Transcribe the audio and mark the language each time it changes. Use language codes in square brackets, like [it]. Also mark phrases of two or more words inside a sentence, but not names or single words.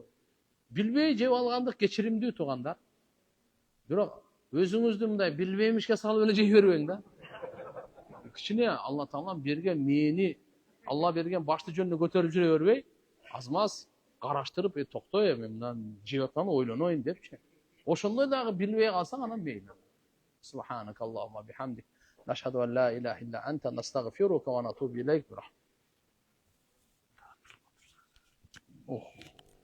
[ky] Билбей жеп алгандык кечиримдүү туугандар. Бирок өзүңүздү мындай билбеймишке салып эле жей бербең да. Кичине Алла Таала берген мээни, Алла берген башты жөнүнө көтөрүп жүрө бербей, аз-маз караштырып, токтой, мен мындан жеп атканды ойлоноюн депчи. Ошондой дагы билбей калсаң, анан мейли. [ar] سبحانك اللهم بحمدك نشهد أن لا إله إلا أنت نستغفرك ونتوب إليك.